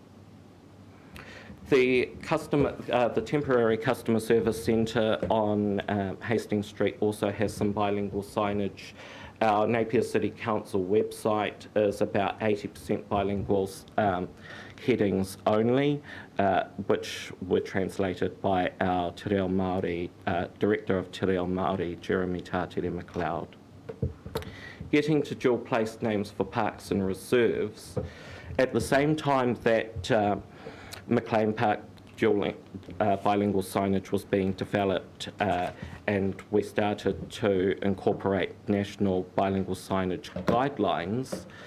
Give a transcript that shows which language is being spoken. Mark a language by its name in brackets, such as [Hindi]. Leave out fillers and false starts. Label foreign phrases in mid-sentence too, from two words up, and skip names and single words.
[English] The temporary customer service centre on Hastings Street also has some bilingual signage. Our Napier City Council website is about 80% bilingual headings only, which were translated by our Te Reo Māori, Director of Te Reo Māori, Jeremy Tātere McLeod. Getting to dual place names for parks and reserves, at the same time that McLean Park dual bilingual signage was being developed, and we started to incorporate national bilingual signage guidelines,